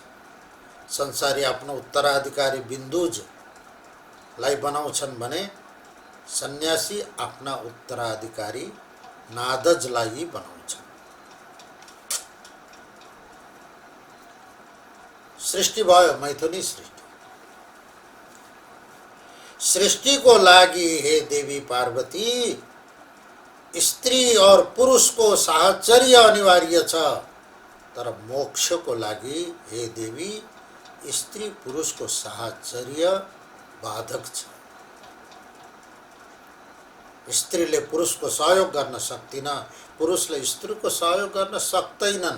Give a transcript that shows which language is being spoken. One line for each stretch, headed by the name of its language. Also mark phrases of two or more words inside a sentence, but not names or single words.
Nepali: संसारी आफ्नो उत्तराधिकारी बिन्दुजलाई बनाउँछन् भने सन्यासी आफ्ना उत्तराधिकारी नादजलाई बनाउँछन्। सृष्टि भयो मैथुनी सृष्टि। सृष्टिको लागि हे देवी पार्वती स्त्री और पुरुषको साहचर्य अनिवार्य छ, तर मोक्षको लागि हे देवी स्त्री पुरुषको साहचर्य बाधक छ। स्त्रीले पुरुषको सहयोग गर्न सक्दिन, पुरुषले स्त्रीको सहयोग गर्न सक्दैनन्।